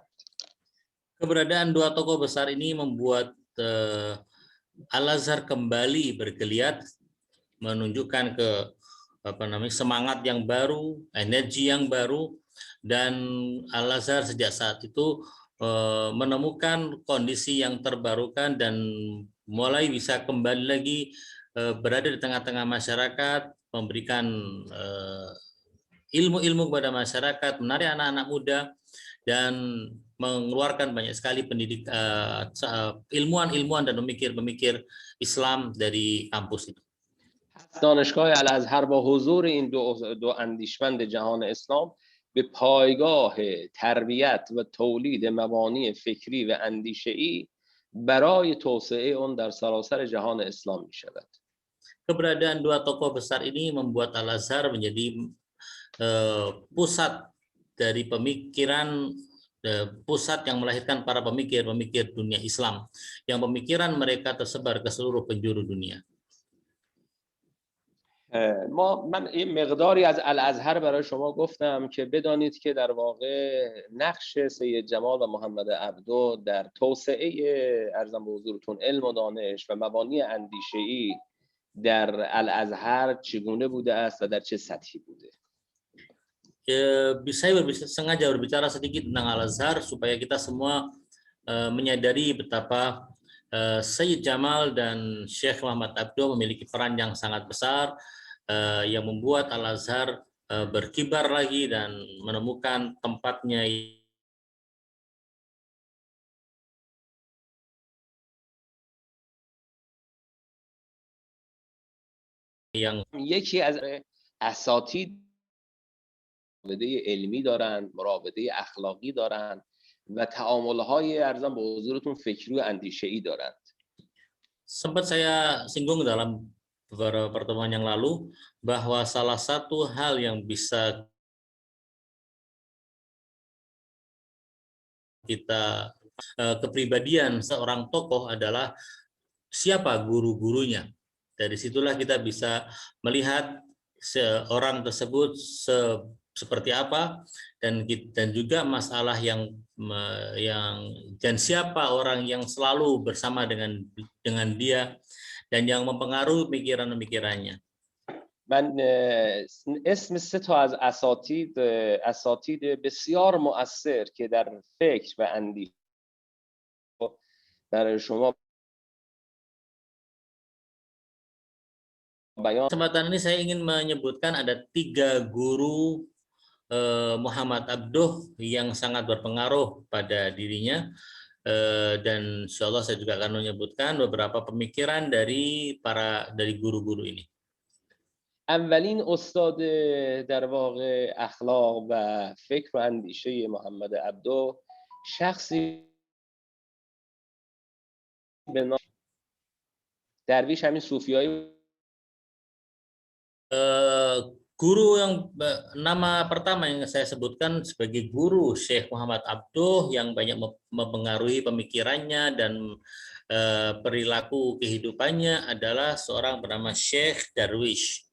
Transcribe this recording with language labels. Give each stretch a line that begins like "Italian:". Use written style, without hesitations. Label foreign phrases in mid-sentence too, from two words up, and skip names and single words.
Indonesian: Keberadaan dua tokoh besar ini membuat Al-Azhar kembali bergeliat, menunjukkan semangat yang baru, energi yang baru, dan Al-Azhar sejak saat itu menemukan kondisi yang terbarukan dan mulai bisa kembali lagi berada di tengah-tengah masyarakat, memberikan ilmu-ilmu kepada masyarakat, menarik anak-anak muda, dan mengeluarkan banyak sekali ilmuwan-ilmuwan dan pemikir-pemikir Islam dari kampus itu.
Persian: دانشگاه الازهر با حضور این دو اندیشمند جهان اسلام به پایگاه تربیت و تولید مبانی فکری و اندیشه‌ای برای توسعه اون در سراسر جهان اسلام می شود.
Indonesian: Keberadaan dua tokoh besar ini membuat Al-Azhar menjadi pusat dari pemikiran, pusat yang melahirkan para pemikir-pemikir dunia Islam, yang pemikiran mereka tersebar ke seluruh penjuru dunia.
Persian: من این مقداری از الازهر برای شما گفتم که بدانید که در واقع نقش سید جمال و محمد عبدو در توسعه ارزم به حضورتون علم و دانش و مبانی اندیشه‌ای در الازهر چگونه بوده است و در چه سطحی بوده.
Indonesian: Saya sengaja berbicara sedikit tentang Al-Azhar supaya kita semua menyadari betapa Sayyid Jamal dan Syekh Muhammad Abduh memiliki peran yang sangat besar yang membuat Al-Azhar berkibar lagi dan menemukan tempatnya yang
Persian: یکی از اساتید مراوده علمی دارن، مراوده اخلاقی دارن و تعامل‌های ارزم به حضورتون فکری و اندیشه‌ای دارند.
Indonesian: Sempat saya singgung dalam beberapa pertemuan yang lalu bahwa salah satu hal yang bisa kita kepribadian seorang tokoh adalah siapa guru-gurunya. Dari situlah kita bisa melihat seorang tersebut seperti apa dan juga masalah yang dan siapa orang yang selalu bersama dengan dia dan yang mempengaruhi pikiran-pikirannya.
Persian: من اسم 3 تا از اساتید بسیار مؤثر که در فکر و اندیشه برای شما
Indonesian: Kesempatan ini saya ingin menyebutkan ada 3 guru Muhammad Abduh yang sangat berpengaruh pada dirinya, dan
Arabic: إن شاء الله
Indonesian: saya juga akan menyebutkan beberapa pemikiran dari guru-guru ini.
Persian: اولین استاد در واقع اخلاق و فکر و اندیشه محمد عبدو شخصی به نام درویش همین صوفیای
Indonesian: guru yang nama pertama yang saya sebutkan sebagai guru Syekh Muhammad Abduh yang banyak mempengaruhi pemikirannya dan perilaku kehidupannya adalah seorang bernama Syekh Darwish.